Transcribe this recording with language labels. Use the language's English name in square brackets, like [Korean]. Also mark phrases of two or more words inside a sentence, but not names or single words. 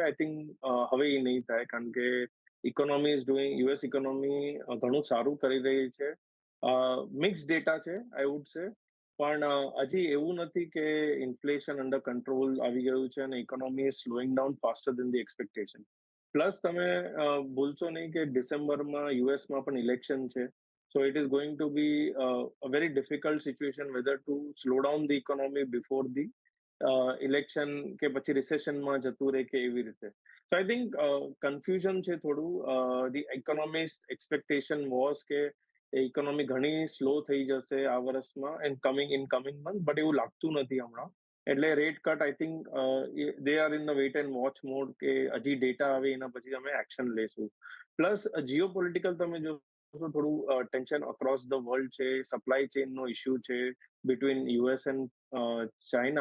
[English] I think [Gujarati] હવે એ નહીં થાય, કારણ કે [English] economy is doing, US economy [Gujarati] ઘણું સારું કરી રહી છે. [English] mix data [Gujarati] છે [English] I would say, [Gujarati] પણ હજી એવું નથી કે [English] inflation under control [Gujarati] આવી ગયું છે અને [English] economy is slowing down faster than the expectation. [Gujarati] પ્લસ તમે ભૂલશો નહીં કે ડિસેમ્બરમાં યુએસમાં પણ ઇલેક્શન છે. [English] So it is going to be a very difficult situation whether to slow down the economy before the election [Gujarati] કે પછી રિસેશનમાં જતું રહે કે એવી રીતે. [English] So I think [Gujarati] કન્ફ્યુઝન છે થોડું. [English] The economist expectation was [Gujarati] કે ઇકોનોમી ઘણી સ્લો થઈ જશે આ વર્ષમાં [English] and coming month, [Gujarati] બટ એવું લાગતું નથી હમણાં. એટલે [English] rate cut I think they are in the wait and watch mode [Gujarati] કે હજી ડેટા આવે એના પછી અમે એક્શન લેશું. પ્લસ [English] geo political [Gujarati] તમે જો થોડું [English] tension across the world [Gujarati] છે, [English] supply chain issue [Gujarati] છે [English] between US and China.